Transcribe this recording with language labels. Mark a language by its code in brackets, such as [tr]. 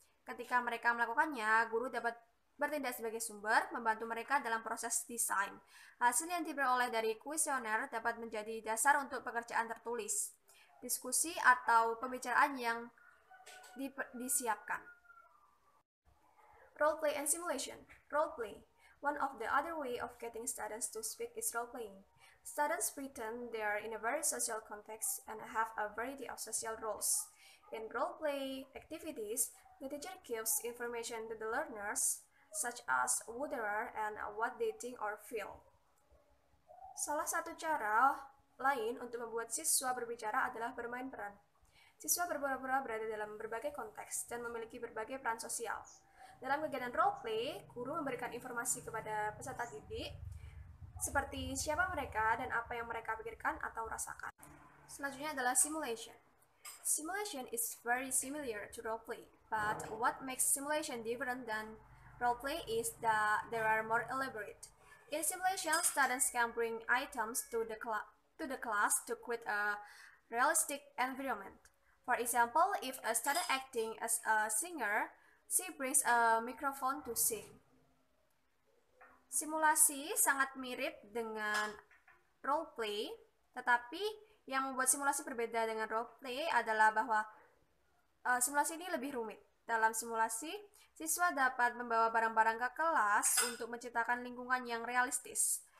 [id] Ketika mereka melakukannya, guru dapat bertindak sebagai sumber, membantu mereka dalam proses desain. Hasil yang diperoleh dari kuesioner dapat menjadi dasar untuk pekerjaan tertulis, diskusi, atau pembicaraan yang disiapkan. [en] Role play and simulation. Role play. One of the other way of getting students to speak is role playing. Students pretend they are in a very social context and have a variety of social roles. In role play activities, the teacher gives information to the learners, such as who they are and what they think or feel. [id] Salah satu cara lain untuk membuat siswa berbicara adalah bermain peran. Siswa berpura-pura berada dalam berbagai konteks dan memiliki berbagai peran sosial. Dalam kegiatan role play, guru memberikan informasi kepada peserta didik seperti siapa mereka dan apa yang mereka pikirkan atau rasakan. Selanjutnya adalah simulation. [en] Simulation is very similar to role play, but what makes simulation different than role play is that they are more elaborate. In simulation, students can bring items to the class to create a realistic environment. For example, if a student acting as a singer, she brings a microphone to sing. [id] Simulasi sangat mirip dengan role play, tetapi yang membuat simulasi berbeda dengan role play adalah bahwa simulasi ini lebih rumit. Dalam simulasi, siswa dapat membawa barang-barang ke kelas untuk menciptakan lingkungan yang realistis.